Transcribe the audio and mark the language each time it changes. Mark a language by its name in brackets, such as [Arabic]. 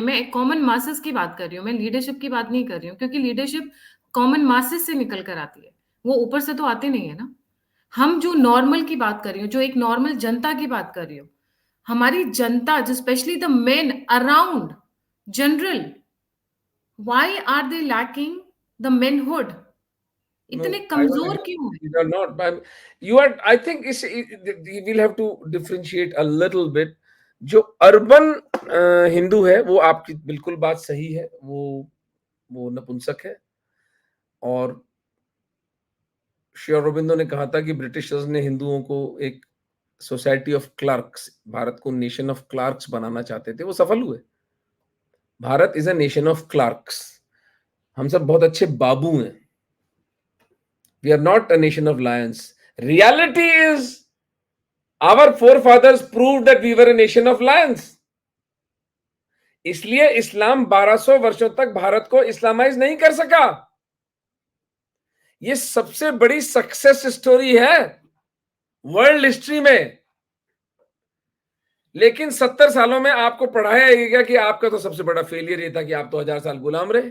[Hindi] मैं common masses की बात कर रही हूँ, मैं लीडरशिप की बात नहीं कर रही हूँ, क्योंकि लीडरशिप कॉमन मासेस से निकल कर आती है, वो ऊपर से तो आते नहीं है ना। हम जो नॉर्मल की बात कर रही हूँ, जो एक नॉर्मल जनता की बात कर रही हूँ, हमारी जनता, जो [English] Specially the men around general, why are they lacking the manhood? [Hindi] इतने कमजोर क्यों है? [English] You are not. You are. I think we'll have to differentiate a little bit. [Hindi] जो अर्बन हिंदू है वो आपकी बिल्कुल बात सही है, वो नपुंसक है। और श्री अरबिंदो ने कहा था कि ब्रिटिशर्स ने हिंदुओं को एक सोसाइटी ऑफ क्लर्क्स, भारत को नेशन ऑफ क्लर्क्स बनाना चाहते थे, वो सफल हुए। Bharat [English] Is a nation of clerks. [Hindi] हम सब बहुत अच्छे बाबू हैं। [English] We are not a nation of lions. Reality is, our forefathers proved that we were a nation of lions. [Hindi] इसलिए इस्लाम 1200 वर्षों तक भारत को इस्लामाइज नहीं कर सका। ये सबसे बड़ी सक्सेस स्टोरी है। वर्ल्ड हिस्ट्री में। लेकिन 70 सालों में आपको पढ़ाया गया कि आपका तो सबसे बड़ा फेलियर ये था कि आप तो 1000 साल गुलाम रहे।